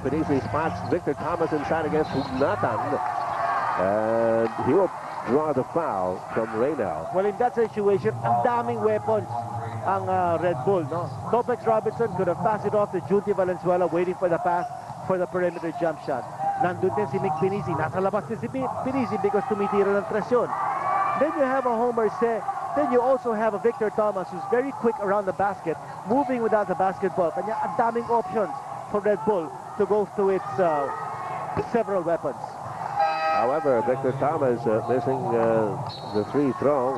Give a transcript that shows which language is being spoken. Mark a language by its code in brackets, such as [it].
[en] Pinisi spots Victor Thomas inside against Hugnatan. And he will draw the foul from Reynal. Well, in that situation, [tl] ang daming [en] weapons ang Red Bull, no? Topex Robinson could have passed it off to Junti Valenzuela waiting for the pass for the perimeter jump shot. [tl] Nandun din si Mick Pinisi. Nasa labas din si Pinisi because tumitira ng presyon. [en] Then you have a Homer Shea. Then you also have a Victor Thomas who's very quick around the basket, moving without the basketball. [tl] Kanya ang daming [en] options for Red Bull to go to its several weapons. However, Victor Thomas missing the free throw.